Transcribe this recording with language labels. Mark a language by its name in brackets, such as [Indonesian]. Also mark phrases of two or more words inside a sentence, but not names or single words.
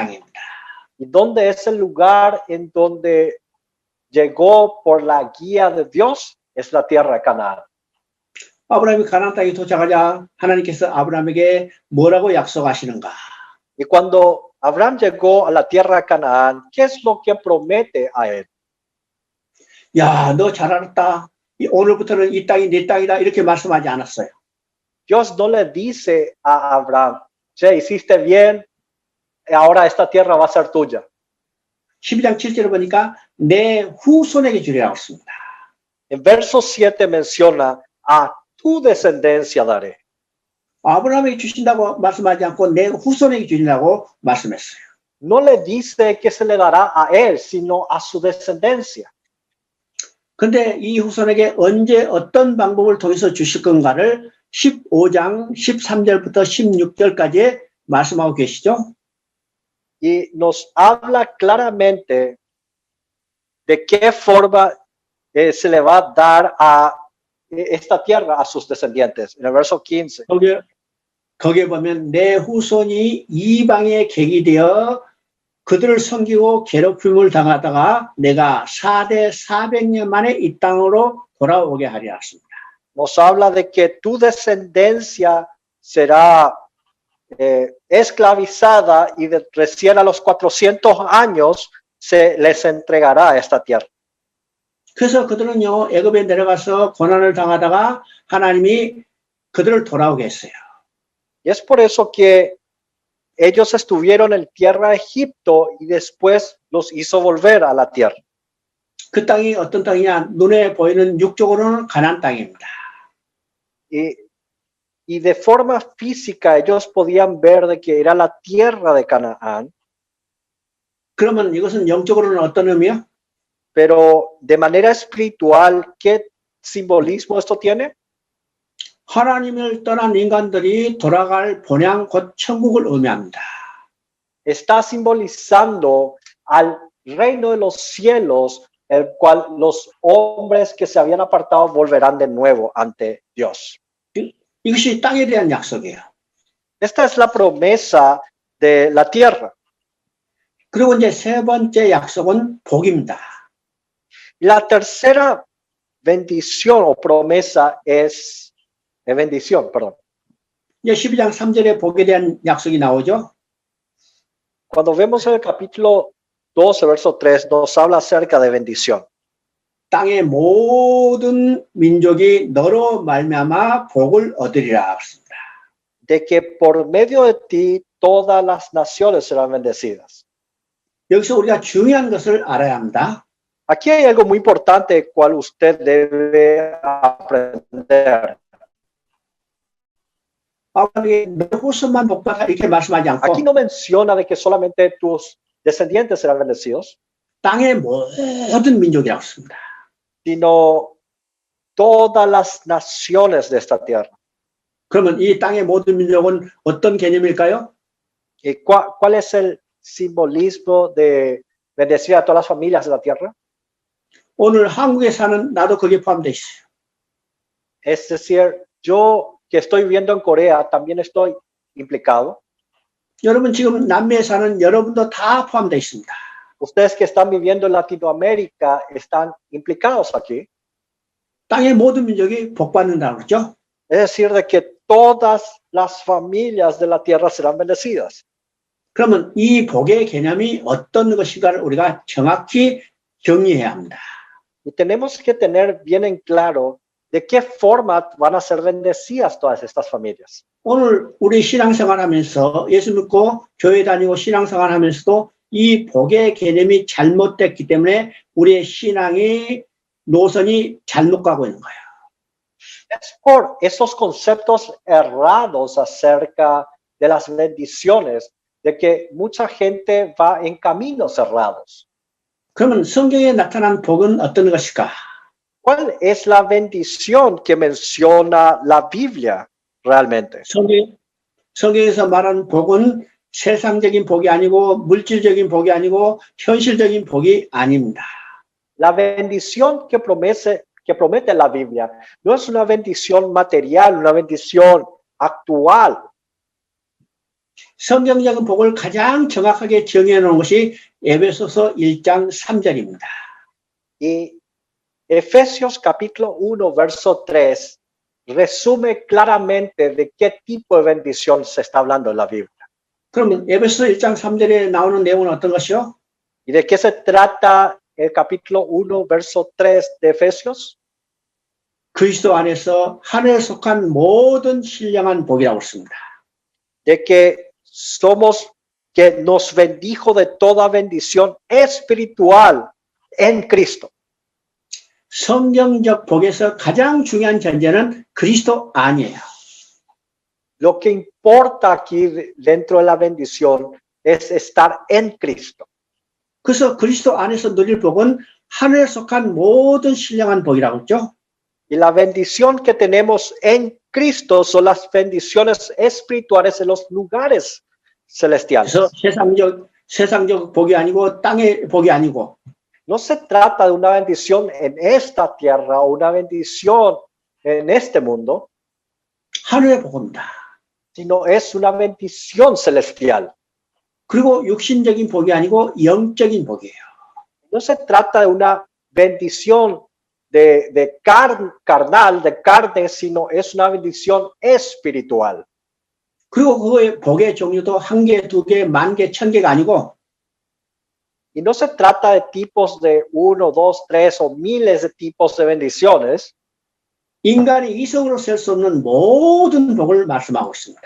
[Spanish] ¿Y dónde es el lugar en donde llegó por la guía de Dios es la tierra de Canaán. [Korean] 아브라함이 가나안 땅에 도착하자 하나님께서 아브라함에게 뭐라고 약속하시는가? [Spanish] Y cuando Abraham llegó a la tierra de Canaán, ¿qué es lo que promete a él? [Korean] 야, 너 잘 알았다. 오늘부터는 이 땅이 네 땅이다. 이렇게 말씀하지 않았어요. [Spanish] Dios no le dice a Abraham, che, hiciste bien, ahora esta tierra va a ser tuya. [Korean] 12장 7절을 보니까 내 후손에게 주리라고 했습니다. [Spanish] En verso 7 menciona, a tu descendencia daré. [Korean] 아브라함에게 주신다고 말씀하지 않고 내 후손에게 주린다고 말씀했어요. [Spanish] No le dice que se le dará a él, sino a su descendencia. [Korean] 근데 이 후손에게 언제 어떤 방법을 통해서 주실 건가를 15장 13절부터 16절까지 말씀하고 계시죠. [Spanish] Y nos habla claramente de qué forma se le va a dar a esta tierra a sus descendientes. En el verso 15. [Korean] 거기에 보면 내 후손이 이방의 객이 되어 그들을 섬기고 괴롭힘을 당하다가 내가 4대 400년 만에 이 땅으로 돌아오게 하리라 했습니다. [Spanish] Nos habla de que tu descendencia será esclavizada y recién a los 400 años se les entregará esta tierra. [Korean] 그래서 그들은요 애굽에 내려가서 고난을 당하다가 하나님이 그들을 돌아오게 했어요. [Spanish] Y es por eso que ellos estuvieron en tierra de Egipto y después los hizo volver a la tierra. [Korean] 그 땅이 어떤 땅이냐? 눈에 보이는 육적으로는 가나안 땅입니다. [Spanish] Y de forma física ellos podían ver de que era la tierra de Canaán. [Korean] 그러면 이것은 영적으로는 어떤 의미야? [Spanish] Pero de manera espiritual, ¿qué simbolismo esto tiene? [Korean] 하나님을 떠난 인간들이 돌아갈 본향 곧 천국을 의미합니다. [Spanish] Está simbolizando al reino de los cielos, el cual los hombres que se habían apartado volverán de nuevo ante Dios. [Korean] 이것이 땅에 대한 약속이에요. [Spanish] Esta es la promesa de la tierra. [Korean] 그리고 이제 세 번째 약속은 복입니다. [Spanish] La tercera bendición o promesa es bendición, perdón. [Korean] 이제 12장 3절에 복에 대한 약속이 나오죠. [Spanish] Cuando vemos el capítulo 12, verso 3, nos habla acerca de bendición. [Korean] 땅의 모든 민족이 너로 말미암아 복을 얻으리라 했습니다. [Spanish] De que por medio de ti todas las naciones serán bendecidas. [Korean] 여기서 우리가 중요한 것을 알아야 합니다. [Spanish] Aquí hay algo muy importante cual usted debe aprender. [Korean] 너 후손만 복받아 이렇게 말씀하지 않고 [Spanish] Aquí no menciona de que solamente tus descendientes serán bendecidos, [Korean] 땅의 모든 민족이라고 했습니다. [Spanish] sino todas las naciones de esta tierra. [Korean] 그러면 이 땅의 모든 민족은 어떤 개념일까요? [Spanish] ¿Y cuál es el simbolismo de bendecir a todas las familias de la tierra? [Korean] 오늘 한국에 사는 나도 거기에 포함되어 있어요. [Spanish] Es decir, yo que estoy viviendo en Corea también estoy implicado. [Korean] 여러분 지금 남미에 사는 여러분도 다 포함되어 있습니다. [Spanish] Ustedes que están viviendo en Latinoamérica están implicados aquí. [Korean] 땅의 모든 민족이 복받는다고 그러죠. [Spanish] Es decir, de que todas las familias de la tierra serán bendecidas. [Korean] 그러면 이 복의 개념이 어떤 것인가를 우리가 정확히 정리해야 합니다. [Spanish] Y tenemos que tener bien en claro de qué forma van a ser bendecidas todas estas familias. [Korean] 오늘 우리 신앙생활하면서 예수 믿고 교회 다니고 신앙생활하면서도 이 복의 개념이 잘못됐기 때문에 우리의 신앙이 노선이 잘못 가고 있는 거예요. [Spanish] Es por esos conceptos errados acerca de las bendiciones de que mucha gente va en caminos errados. [Korean] 그러면 성경에 나타난 복은 어떤 것일까? [Spanish] ¿Cuál es la bendición que menciona la Biblia realmente? [Korean] 성경에서 말하는 복은 세상적인 복이 아니고 물질적인 복이 아니고 현실적인 복이 아닙니다. [Spanish] La bendición que promete la Biblia no es una bendición material, una bendición actual. [Korean] 성경적인 복을 가장 정확하게 정해 놓은 것이 에베소서 1장 3절입니다. [Spanish] Y Efesios capítulo 1, verso 3 resume claramente de qué tipo de bendición se está hablando en la Biblia. [Korean] 그러면 에베소 1장 3절에 나오는 내용은 어떤 것이요? [Spanish] ¿Y de qué se trata el capítulo 1, verso 3 de Efesios? [Korean] 그리스도 안에서 하늘에 속한 모든 신령한 복이라고 했습니다. [Spanish] De que somos, que nos bendijo de toda bendición espiritual en Cristo. [Korean] 성경적 복에서 가장 중요한 전제는 그리스도 안이에요. [Spanish] Lo que importa aquí dentro de la bendición es estar en Cristo. [Korean] 그래서 그리스도 안에서 누릴 복은 하늘에 속한 모든 신령한 복이라고 했죠. [Spanish] Y la bendición que tenemos en Cristo son las bendiciones espirituales en los lugares celestiales. [Korean] 그래서 세상적 복이 아니고 땅의 복이 아니고 [Spanish] No se trata de una bendición en esta tierra o una bendición en este mundo, [Korean] 하늘의 복입니다. [Spanish] sino es una bendición celestial. [Korean] 그리고 육신적인 복이 아니고 영적인 복이에요. [Spanish] No se trata de una bendición carnal, de carne, sino es una bendición espiritual. [Korean] 그리고 그거의 복의 종류도 한 개, 두 개, 만 개, 천 개가 아니고 [Spanish] Y no se trata de tipos de 1, 2, 3 o miles de tipos de bendiciones. [Korean] 인간이 이성으로 셀 수 없는 모든 복을 말씀하고 있습니다.